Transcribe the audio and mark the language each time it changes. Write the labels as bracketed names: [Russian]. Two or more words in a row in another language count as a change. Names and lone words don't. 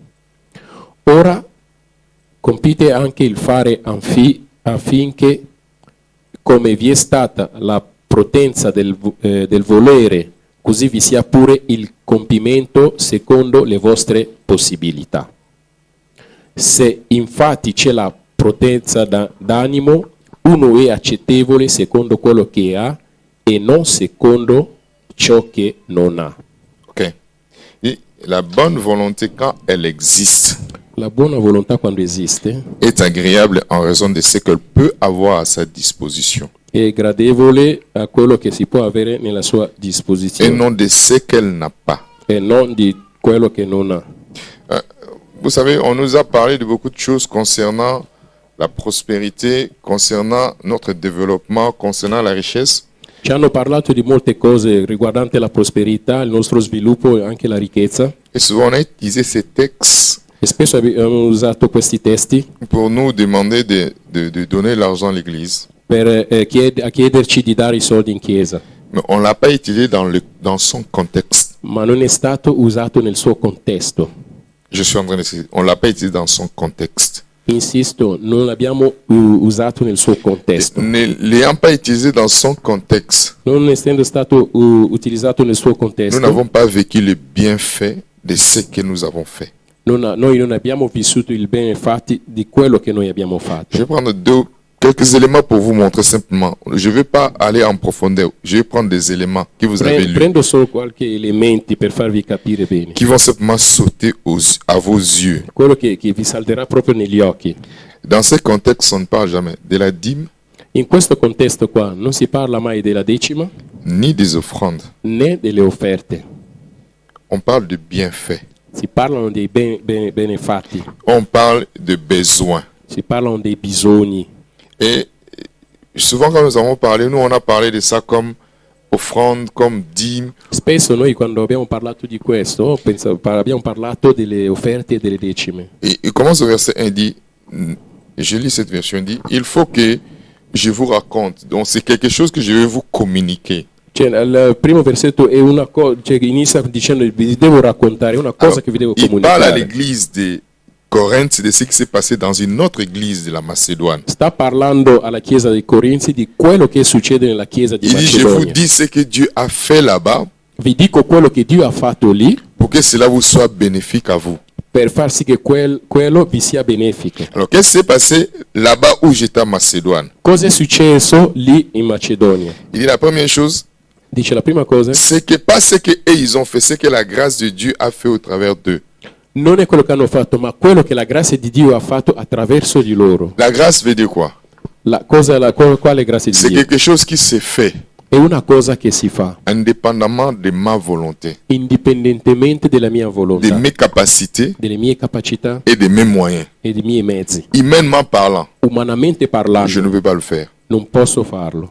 [Italian] Ora compite anche il fare affinché, come vi è stata la potenza del volere, così vi sia pure il compimento secondo le vostre possibilità. Se infatti c'è la potenza d'animo, uno è accettevole secondo quello che ha e non secondo ciò che non ha. Ok. [French] Et la bonne volonté, quand elle existe, [Italian] La buona volontà, quando esiste, [French] est agréable en raison de ce qu'elle peut avoir à sa disposition [Italian] è gradevole a quello che si può avere nella sua [French] et [Italian] disposizione [French] non de ce qu'elle n'a pas. [Italian] e non di quello che non ha. [French] Vous savez, on nous a parlé de beaucoup de choses concernant la prospérité, concernant notre développement, concernant la richesse. [Italian] Ci hanno parlato di molte cose riguardanti la prosperità, il nostro sviluppo e anche la ricchezza, [French] Et souvent, on a utilisé ces textes [Italian] e spesso abbiamo usato questi testi [French] pour nous demander de donner l'argent à l'Église. [Italian] per chiederci di dare i soldi in chiesa, [French] Mais on ne l'a pas utilisé dans son contexte. [Italian] ma non è stato usato nel suo contesto. [French] Je suis en train de dire, on ne l'a pas utilisé dans son contexte. [Italian] Insisto, non l'abbiamo usato nel suo contesto. [French] Ne l'ayant pas utilisé dans son contexte, [Italian] Non essendo stato utilizzato nel suo [French] nous [Italian] contesto, [French] n'avons pas vécu le bienfait de ce que nous avons fait. [Italian] noi non abbiamo vissuto il bene fatti di quello che noi abbiamo [French] Je [Italian] fatto. [French] vais prendre quelques éléments pour vous montrer simplement. Je ne vais pas aller en profondeur. Je vais prendre des éléments que vous avez lus, [Italian] Prendo solo qualche elementi per farvi capire bene. [French] qui vont simplement sauter à vos yeux. [Italian] Quello che vi salterà proprio negli occhi. [French] Dans ce contexte, on ne parle jamais de la dîme [Italian] In questo contesto qua non si parla mai della decima [French] ni des offrandes. [Italian] né delle offerte. [French] On parle de bienfaits. [Italian] Si parlano dei benefatti, [French] On parle de besoins. [Italian] si parlano dei bisogni. [French] Et souvent, quand nous avons parlé, nous, on a parlé de ça comme offrande, comme dîme. [Italian] Spesso noi quando abbiamo parlato di questo abbiamo parlato delle offerte e delle decime. [French] Et il commence au verset 1, il dit, je lis cette version, il dit, il faut que je vous raconte. Donc, c'est quelque chose que je vais vous communiquer. [Italian] Cioè, il primo versetto è una cosa, cioè, inizia dicendo vi devo raccontare una cosa [French] Alors, [Italian] che vi devo [French] il parle à [Italian] comunicare. [French] l'église de Corinthe de ce qui s'est passé dans une autre église de la Macédoine. [Italian] Sta parlando alla chiesa dei Corinzi di quello che succede nella chiesa di [French] Il dit, je vous [Italian] Macedonia. [French] dis ce que Dieu a fait là-bas [Italian] Vi dico quello che Dio ha fatto lì [French] pour que cela vous soit bénéfique à vous. [Italian] per far sì che quello vi sia benefico. [French] Alors, qu'est-ce qui s'est passé là-bas où j'étais en Macédoine? [Italian] Cosa è successo lì in Macedonia? [French] Il dit la première chose, [Italian] Dice la prima cosa, [French] c'est que pas ce que eux, ils ont fait, c'est que la grâce de Dieu a fait au travers d'eux. [Italian] non è quello che hanno fatto, ma quello che la grazia di Dio ha fatto attraverso di loro. [French] La grâce veut dire quoi? [Italian] Quale grazia di [French] C'est [Italian] Dio? [French] quelque chose qui se fait [Italian] È una cosa che si fa [French] indépendamment de ma volonté, [Italian] indipendentemente dalla mia [French] de [Italian] volontà, [French] mes capacités [Italian] delle mie capacità [French] et de mes moyens. [Italian] e dei miei mezzi. [French] Humainement parlant, [Italian] Umanamente [French] je [Italian] parlando, [French] ne peux pas le faire. [Italian] non posso farlo.